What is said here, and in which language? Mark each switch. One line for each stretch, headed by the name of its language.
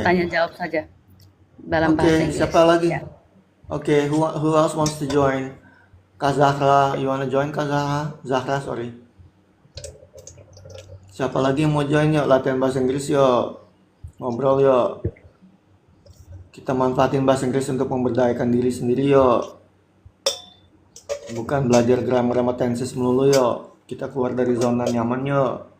Indonesian: tanya jawab saja dalam bahasa Oke, Inggris. siapa lagi? Ya,
English: Oke, who else wants to join? Kak Zahra, you want to join Kak Zahra?
Indonesian: Zahra,
English: sorry.
Indonesian: Siapa lagi yang mau join yuk latihan bahasa Inggris yuk. ngobrol yuk. Kita manfaatin bahasa Inggris untuk memberdayakan diri sendiri yuk. Bukan belajar grammar sama tenses melulu yuk. Kita keluar dari zona nyaman yuk.